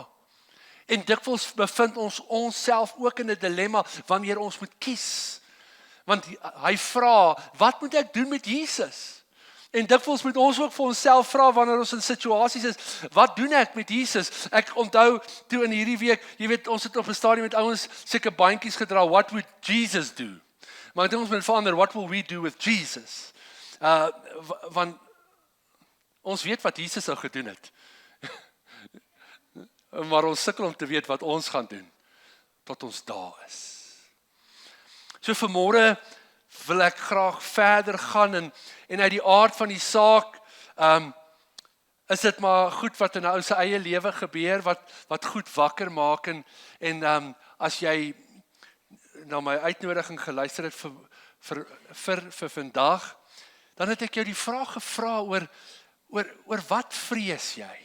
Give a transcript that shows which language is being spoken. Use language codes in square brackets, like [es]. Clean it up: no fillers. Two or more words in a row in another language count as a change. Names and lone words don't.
[af] En dikwels bevind ons onsself ook in 'n dilemma wanneer ons moet kies. Want hy vra, wat moet ek doen met Jesus? En dikwels moet ons ook vir onsself vra wanneer ons in situasies is, wat doen ek met Jesus? Ek onthou toe in hierdie week, jy weet, ons het op 'n stadium met ouens seker bandjies gedra, [en] what would Jesus do? [af] Maar ek dink ons moet verander, [en] what will we do with Jesus? [af] Want ons weet wat Jesus sou gedoen het. Maar ons sukkel om te weet wat ons gaan doen, tot ons daar is. So vanmôre wil ek graag verder gaan, en uit die aard van die saak, is dit maar goed wat in 'n ou se eie lewe gebeur, wat goed wakker maak, en as jy na my uitnodiging geluister het vir vandag, dan het ek jou die vraag gevra oor wat vrees jy?